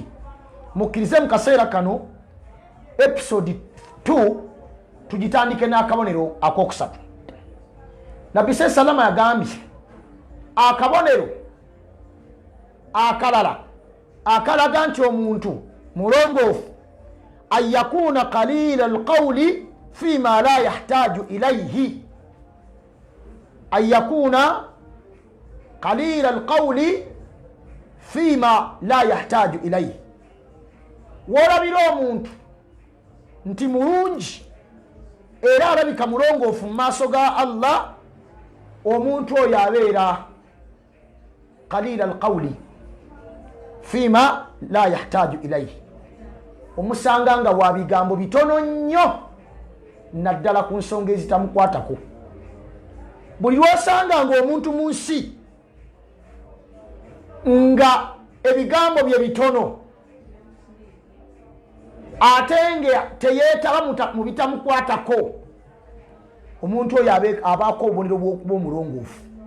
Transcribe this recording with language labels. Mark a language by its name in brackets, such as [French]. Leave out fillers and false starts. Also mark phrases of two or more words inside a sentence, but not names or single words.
[Ganda] Mukkirize mu kaseera kano episode 2 tugitandike n'akabonero akokusatu. Nabbi salama yagambye akabonero akalala akalaga nti omuntu mulongoofu ayakuna [Arabic] قليل القول فيما لا يحتاج إليه. يكون قليل القول فيما لا يحتاج إليه. [Ganda] Wolabira omuntu nti mulungi era alabika mulongoofu mu maaso ga Allah, omuntu oyo abeera [Arabic] قليل القول فيما لا يحتاج إليه. [Ganda] Omusanga nga wa bigambo bitono nnyo naddala ku nsonga ezitamukwatako. Buli lwosanga nga omuntu mu nsi nga ebigambo bye bitono ate nga teyeetaba mu bitamukwatako, omuntu oyo abaako obubonero bw'okuba omulongoofu.